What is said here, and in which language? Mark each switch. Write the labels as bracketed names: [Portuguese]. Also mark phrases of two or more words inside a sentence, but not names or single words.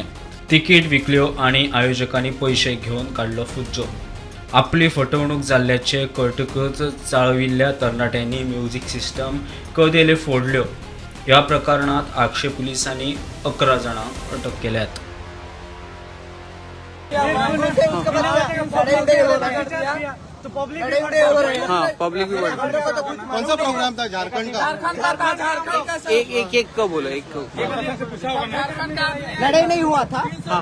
[Konkani] तिकीट विकल्यो आणि आयोजकांनी पैसे घेवन काढलो फुज्जो। आपली फटवणूक जाल्ल्याचे कळटकच चाळविल्ल्या तरणाट्यांनी [English] music system [Konkani] कदेले फोडल्यो। या प्रकरणात आक्षे पोलिसांनी 11 जणांक अटक केल्यात। [Hindi] तो पब्लिक भी कौन सा प्रोग्राम था झारखंड का? एक का बोलो, एक को लड़ाई नहीं हुआ था। हाँ।